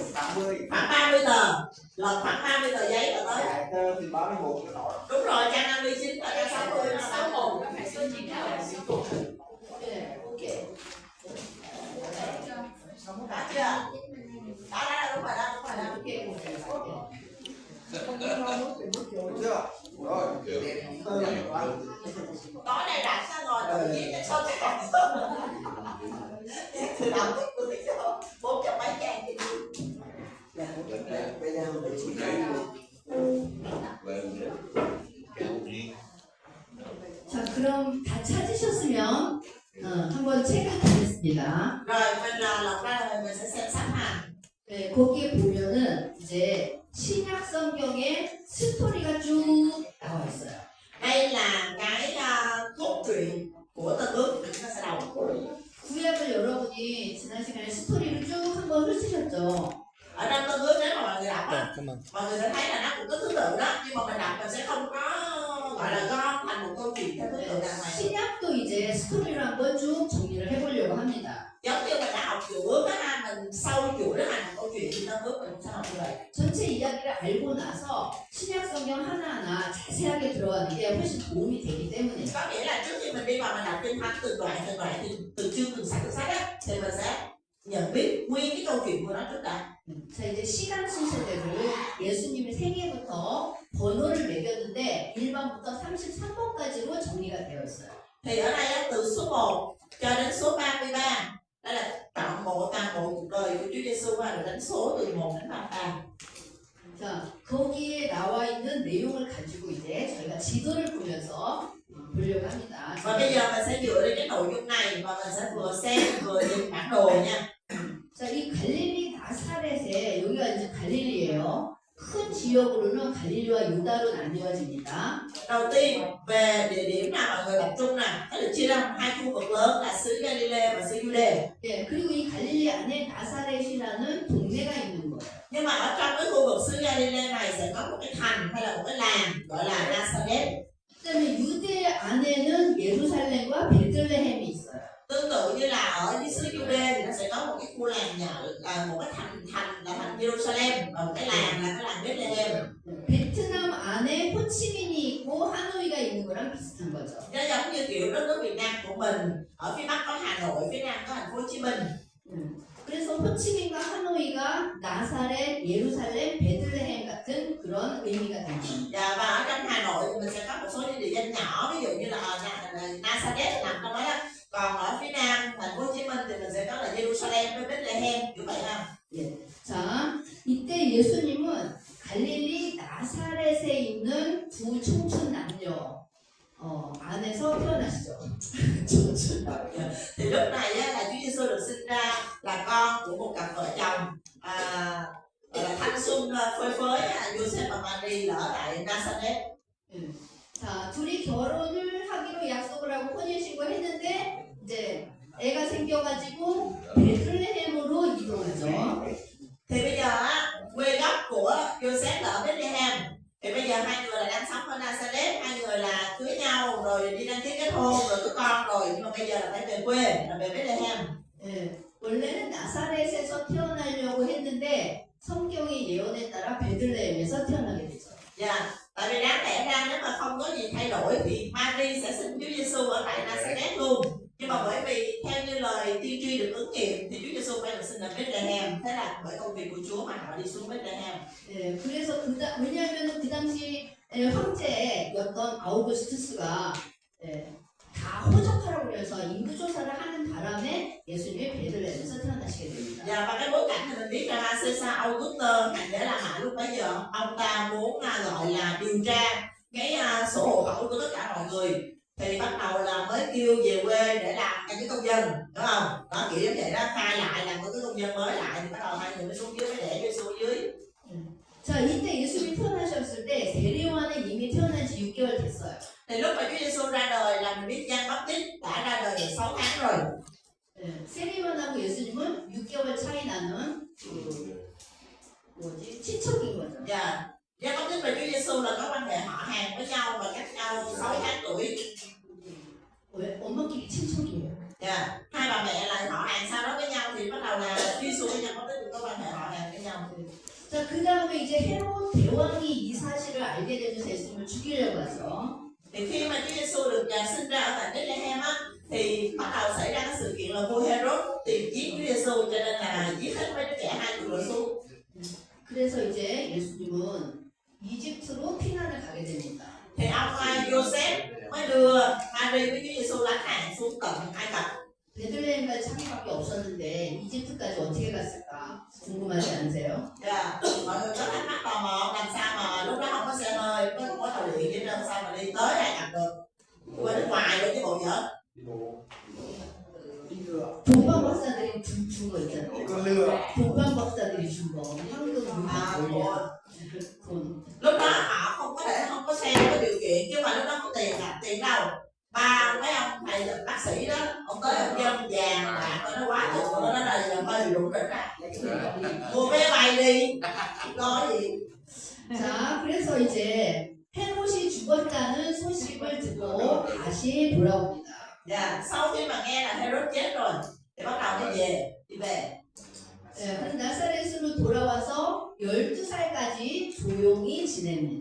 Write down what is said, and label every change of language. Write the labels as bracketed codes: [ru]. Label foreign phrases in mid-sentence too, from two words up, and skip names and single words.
[vi] 30. Khoảng 30 tờ. Là khoảng 30 tờ giấy là tới. Chạy tơ thì 31 cái nổi. Đúng rồi, trang 59 và trang 60 là 61 nó phải số 9 nào là số 1. [ko] 네, 오케이. [vi] đã chưa? Đó, đúng rồi đó, đúng rồi đó. [ko] 오케이, 오케이. [vi] Được chưa? Rồi, đẹp tơ này quá. Tối nay rảnh ra ngồi tự nhiên cho sao trang. Từ đầu tới cuối cho 400 mấy trang thì Bây giờ mình chỉ [ko] 자, 그럼 다 찾으셨으면 한번 체크하겠습니다. [vi] rồi mình là lọc ra rồi mình sẽ xem sắp hàng. [ko] 네, 거기에 보면은 이제 신약 성경에 스토리가 쭉 나와 있어요. [vi] Đây là cái cốt truyện của Tân Ước mình sẽ đầu. [ko] 구약을 여러분이 지난 시간에 스토리를 쭉 한번 훑으셨죠. [vi] Ở trong Tân Ước nếu mà mọi người đọc á, mọi người sẽ thấy là nó cũng có thứ tự đó, nhưng mà mình đọc mình sẽ không có gọi là gom thành một câu chuyện theo thứ tự đàng hoàng. [ko] 신약도 이제 스토리를 한번 쭉 정리를 해보려고 합니다. [vi] Giống như mình đã học Cựu Ước á, mình sâu chuỗi nó thành một câu chuyện thì Tân Ước mình cũng sẽ học như vậy. [ko] 전체 이야기를 알고 나서 신약 성경 하나하나 자세하게 들어가는 게 훨씬 도움이 되기 때문에 [vi] Có nghĩa là trước khi mình đi vào mình đọc kinh thánh từng đoạn thì từ chương từng sách á, thì mình sẽ nhận biết nguyên cái câu chuyện của nó trước đã. [ko] 자 이제 시간 순서대로 예수님의 생애부터 번호를 매겼는데 1번부터 33번까지로 정리가 되어 있어요. [vi] Thì ở đây á, từ số 1 cho đến số 33 đây là toàn bộ cuộc đời của Chúa Giêsu và đánh số từ 1 đến 33. [ko] 자 거기에 나와 있는 내용을 가지고 이제 저희가 지도를 보면서 보려고 합니다. [vi] Và bây giờ mình sẽ dựa trên cái nội dung này và mình sẽ vừa xem vừa nhìn bản đồ nha. [ko] 자, 이 갈릴리 나사렛에 여기가 이제 갈릴리예요. 큰 지역으로는 갈릴리와 유다로 나뉘어집니다. [vi] Đầu tiên về địa điểm nào mọi người tập trung nè, nó được chia ra thành hai khu vực lớn là xứ Galilee và xứ Jude. [ko] 예, 그리고 이 갈릴리 안에 나사렛이라는 동네가 있는 거예요. [vi] Nhưng mà ở trong cái khu vực xứ Galilee này sẽ có một cái thành hay là một cái làng gọi là Nazareth. [ko] 그다음에 유대 안에는 예루살렘과 베들레헴이 있어요. [vi] Tương tự như là ở cái xứ Jude thì nó sẽ có một cái khu làng nhỏ là một cái thành là thành Jerusalem và một cái làng là cái làng Bethlehem. [ko] 베트남 안에 호치민이 있고 하노이가 있는 거랑 비슷한 거죠. [vi] Nó giống như kiểu đất nước Việt Nam của mình, ở phía Bắc có Hà Nội, phía Nam có thành phố Hồ Chí Minh. [ko] 그래서 호치민과 하노이가 나사렛, 예루살렘, 베들레헴 같은 그런 의미가 되는 겁니다. [vi] Và ở trong Hà Nội thì mình sẽ có một số những địa danh nhỏ, ví dụ như là Nazareth nằm trong đó đó. Còn ở phía Nam thành phố Hồ Chí Minh thì mình sẽ có là Jerusalem với Bethlehem, như vậy ha. [ko] 자, 이때 예수님은 갈릴리 나사렛에 있는 두 청춘 남녀 안에서 태어나시죠. 청춘 남녀. [vi] Thì lúc này á, là Chúa Giêsu được sinh ra là con của một cặp vợ chồng gọi là thanh xuân phơi phới Joseph và Mary là ở tại Nazareth. [ko] 자, 둘이 결혼을 하기로 약속을 하고 혼인신고했는데 이제 애가 생겨가지고 베들레헴으로 이동하죠. [vi] Thì bây giờ á, quê gốc của Joseph là ở Bethlehem. Thì bây giờ hai người là đang sống ở Nazareth, hai người là cưới nhau rồi đi đăng ký kết hôn rồi có con rồi, nhưng mà bây giờ là phải về quê, là về Bethlehem. [ko] 예, 원래는 나사렛에서 태어나려고 했는데 성경의 예언에 따라 베들레헴에서 태어나게 되죠. [vi] Dạ, tại vì đáng lẽ ra nếu mà không có gì thay đổi thì Mary sẽ sinh Chúa Giêsu ở tại Nazareth luôn. Nhưng mà bởi vì theo như lời tiên tri được ứng nghiệm thì Chúa Giêsu phải được sinh ở Bethlehem. Thế là bởi công việc của Chúa mà họ đi xuống Bethlehem. [ko] 예, 그래서 왜냐하면 그 당시 황제였던 아우구스투스가 다 호적하라고 그래서 인구 조사를 하는 바람에 예수님이 베들레헴에서 태어나시게 됩니다. [vi] Dạ, và cái bối cảnh thì mình biết là Caesar Augustus hoàng đế La Mã lúc bấy giờ ông ta muốn gọi là điều tra cái sổ hộ khẩu của tất cả mọi người, thì bắt đầu là mới kêu về quê để làm cái công dân, đúng không? Đó kiểu như vậy đó, khai lại làm cái công dân mới lại thì bắt đầu hai người mới xuống dưới mới để Giêsu dưới. [ko] 자, 이때 예수님이 태어나셨을 때 세례요한은 이미 태어난 지 6개월 됐어요. [vi] Thì lúc mà Chúa Giêsu ra đời là mình biết Giăng Báp-tít đã ra đời được 6 tháng rồi. [ko] 세례요한하고 예수님은 6개월 차이 나는 친척인 거죠. [vi] Dạ, Giăng Báp-tít và Chúa Giêsu là có quan hệ họ hàng với nhau và cách nhau 6 tháng tuổi. [ko] 왜? 엄마끼리 친척이에요. [vi] Dạ, hai bà mẹ là họ hàng sau đó với nhau thì bắt đầu là Chúa Giêsu với Giăng Báp-tít có quan hệ họ hàng với nhau. [ko] 자, 그 다음에 이제 헤롯 대왕이 이 사실을 알게 되면서 예수님을 죽이려고 하죠. [vi] Thì khi mà Chúa Giêsu được sinh ra ở tại Bethlehem á, thì bắt đầu xảy ra cái sự kiện là vua Herod tìm giết Chúa Giêsu, cho nên là giết hết mấy đứa trẻ 2 tuổi xuống. [ko] 그래서 이제 예수님은 이집트로 피난을 가게 됩니다. [vi] Thì ông Joseph mới đưa Mary với Chúa Giêsu lánh nạn xuống tận Ai Cập. [ko] 베들레헴까지 창밖에 없었는데 이집트까지 어떻게 갔을까 궁금하지 않으세요? [vi] Dạ, mọi người có thắc mắc tò mò làm sao mà lúc đó không có xe hơi, không có tàu điện gì nên sao mà đi tới Ai Cập được? Qua nước ngoài rồi chứ bộ giỡn. [ko] 동방 박사들이 준 거 있잖아요. [vi] Con lừa. [ko] 동방 박사들이 준 거. 황금 À, 물건 [vi] bộ- [ko] 돌려. 돈. [vi] lúc đó họ không có xe, không có điều kiện, chứ mà lúc đó không tiền tiền đâu. Ba mấy ông thầy bác sĩ đó, ông tới ông kêu vàng bạc nó quá chừng nó là hơi rụng rỉnh ra. Mua vé bay đi, lo gì. [ko] 자, 그래서 이제 헤롯이 죽었다는 소식을 듣고 다시 돌아옵니다. [vi] Dạ, sau khi mà nghe là Herod chết rồi thì bắt đầu đi về. [ko] 네, 그럼 나사렛으로 돌아와서 12살까지 조용히 지냅니다.